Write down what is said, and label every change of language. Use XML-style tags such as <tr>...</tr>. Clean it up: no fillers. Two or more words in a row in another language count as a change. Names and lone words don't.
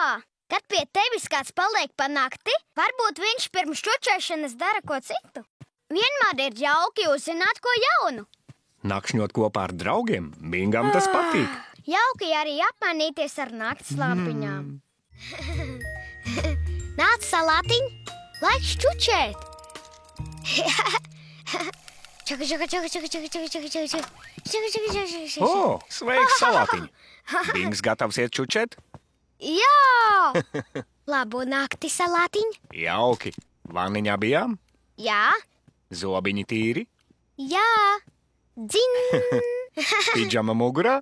<lv>Kad pie tevis kāds paliek pa nakti, varbūt viņš pirms čučēšanas dara ko citu. Vienmēr ir jauki uzzināt ko jaunu. Nakšņot kopā ar draugiem, Bingam tas patīk. Jauki arī apmainīties ar nakts lampiņām. Nāc, salātiņ, laiks čučēt. Čaka, čaka, čaka, čaka, čaka, čaka, čaka, čaka, čaka, čaka, čaka, čaka, čaka. O, sveiks, salātiņ! Bings gatavs iet čučēt? Jā! Labu nakti, salātiņ. Jauki. Vaniņā bijām? Jā, Zobiņi tīri? jā, dzin. Pidžama mugurā?</lv>